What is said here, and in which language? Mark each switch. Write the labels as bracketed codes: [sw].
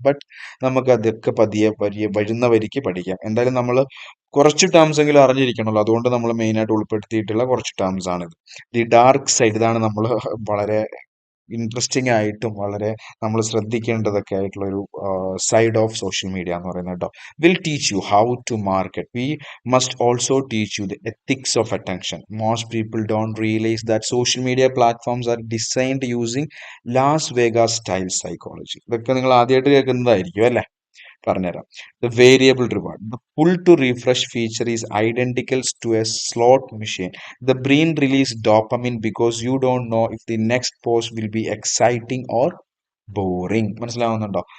[ml] But നമുക്ക് അതൊക്കെ പതിയെ വരുന്ന വരിക്ക് പഠിക്കാം. എന്തായാലും നമ്മൾ കുറച്ച് ടേംസ് എങ്കിലും അറിഞ്ഞിരിക്കണമല്ലോ, അതുകൊണ്ട് നമ്മൾ മെയിൻ ആയിട്ട് ഉൾപ്പെടുത്തിയിട്ടുള്ള കുറച്ച് ടേംസ് ആണിത്. ദി ഡാർക്ക് സൈഡ്, ഇതാണ് നമ്മൾ വളരെ ഇൻട്രസ്റ്റിംഗ് ആയിട്ടും വളരെ നമ്മൾ ശ്രദ്ധിക്കേണ്ടതൊക്കെ ആയിട്ടുള്ള ഒരു സൈഡ് ഓഫ് സോഷ്യൽ മീഡിയ എന്ന് പറയുന്നത് കേട്ടോ. [en] Will teach you how to market. We must also teach you the ethics of attention. Most people don't realize that social media platforms are designed using Las Vegas style psychology. [ml] ഇതൊക്കെ നിങ്ങൾ ആദ്യമായിട്ട് കേൾക്കുന്നതായിരിക്കും അല്ലേ, പറഞ്ഞുതരാം. [en] The variable reward, the pull to refresh feature is identical to a slot machine. The brain release dopamine because you don't know if the next post will be exciting or boring. [ml] മനസ്സിലാവുന്നുണ്ടോ?